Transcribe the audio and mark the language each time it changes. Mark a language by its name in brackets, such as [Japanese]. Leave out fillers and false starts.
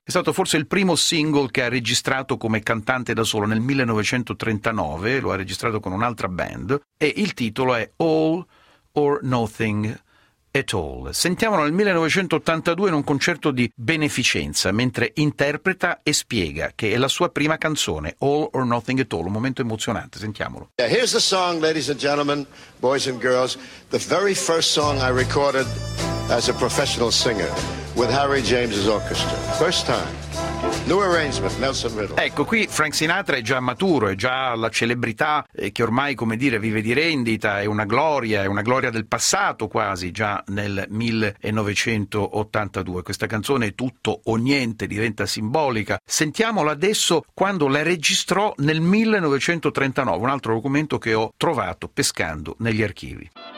[Italian] È stato forse il primo single che ha registrato come cantante da solo nel 1939, lo ha registrato con un'altra band, e il titolo è All or Nothing at All. Sentiamolo nel 1982 in un concerto di beneficenza, mentre interpreta e spiega che è la sua prima canzone, All or Nothing at All, un momento emozionante, sentiamolo. [English] Yeah, here's the song, ladies and gentlemen, boys and girls, the very first song I recorded as a professional singer with Harry James's orchestra. First time. New arrangement, Nelson Riddle. [Italian] Ecco, qui Frank Sinatra è già maturo, è già la celebrità che ormai, come dire, vive di rendita, è una gloria del passato quasi, già nel 1982. Questa canzone è tutto o niente, diventa simbolica. Sentiamola adesso quando la registrò nel 1939, un altro documento che ho trovato pescando negli archivi.